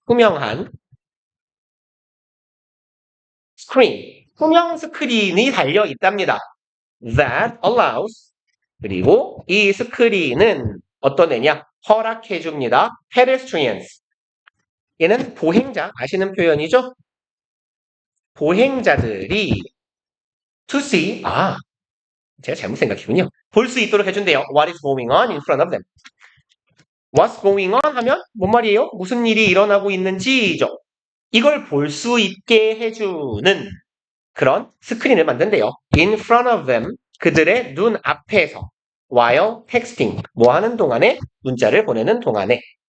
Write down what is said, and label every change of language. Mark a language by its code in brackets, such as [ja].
[ko] 투명한 스크린, 투명 스크린이 달려 있답니다. [en] That allows, [ko] 그리고 이 스크린은 어떤 애냐? 허락해 줍니다. pedestrians. 얘는 보행자, 아시는 표현이죠? 보행자들이 [en] to see, [ko] 제가 잘못 생각했군요. 볼 수 있도록 해준대요. [en] What is going on in front of them. What's going on [ko] 하면 뭔 말이에요? 무슨 일이 일어나고 있는지죠. 이걸 볼 수 있게 해주는 그런 스크린을 만든대요. [en] In front of them, [ko] 그들의 눈 앞에서 [en] while texting, [ko] 뭐 하는 동안에 문자를 보내는 동안에.